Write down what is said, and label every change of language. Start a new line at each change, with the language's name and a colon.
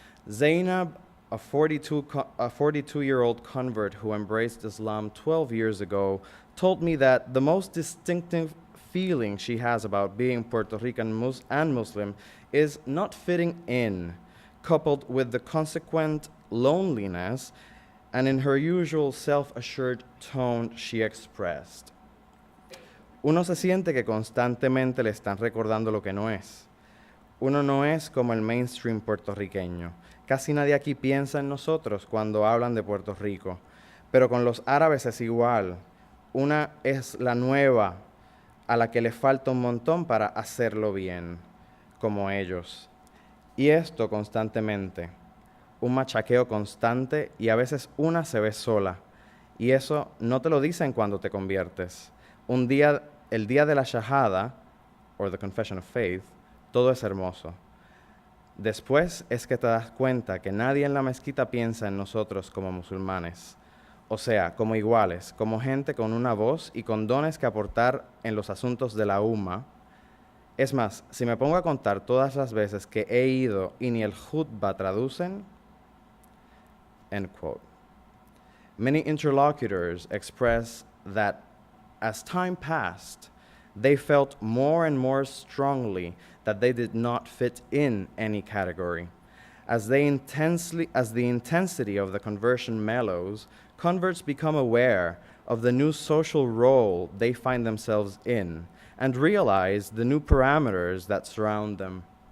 English: Zainab, a 42-year-old convert who embraced Islam 12 years ago, told me that the most distinctive feeling she has about being Puerto Rican and Muslim is not fitting in, coupled with the consequent loneliness, and in her usual self-assured tone she expressed.
Spanish: Uno se siente que constantemente le están recordando lo que no es. Uno no es como el mainstream puertorriqueño. Casi nadie aquí piensa en nosotros cuando hablan de Puerto Rico, pero con los árabes es igual. Una es la nueva, a la que le falta un montón para hacerlo bien, como ellos. Y esto constantemente. Un machaqueo constante y a veces una se ve sola. Y eso no te lo dicen cuando te conviertes. El día de la shahada,
English: or the confession of faith,
Spanish: todo es hermoso. Después es que te das cuenta que nadie en la mezquita piensa en nosotros como musulmanes. O sea, como iguales, como gente con una voz y con dones que aportar en los asuntos de la umma. Es más, si me pongo a contar todas las veces que he ido y ni el khutbah traducen,
English: end quote. Many interlocutors express that as time passed, they felt more and more strongly that they did not fit in any category. As the intensity of the conversion mellows, converts become aware of the new social role they find themselves in and realize the new parameters that surround them.